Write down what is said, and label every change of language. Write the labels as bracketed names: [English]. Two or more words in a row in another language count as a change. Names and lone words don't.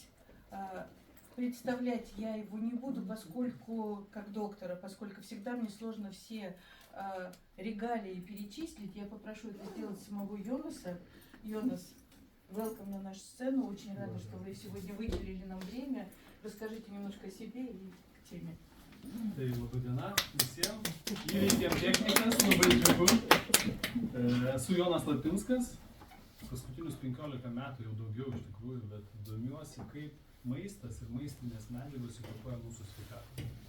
[Russian] Представлять я его не буду, поскольку, как доктора, поскольку всегда мне сложно все регалии перечислить. Я попрошу это сделать самого Йонаса. Йонас, welcome на нашу сцену. Очень рада, что вы сегодня выделили нам время. Расскажите немножко о себе и к теме. [Lithuanian] Tai labai diena visiems. Įveikėm technikas, labai džiugu. Esu Jonas Lapinskas. Paskutinius 15 metų jau daugiau iš tikrųjų, bet domiuosi, kaip maistas ir maistinės medžiagos įtakoja mūsų sveikatą.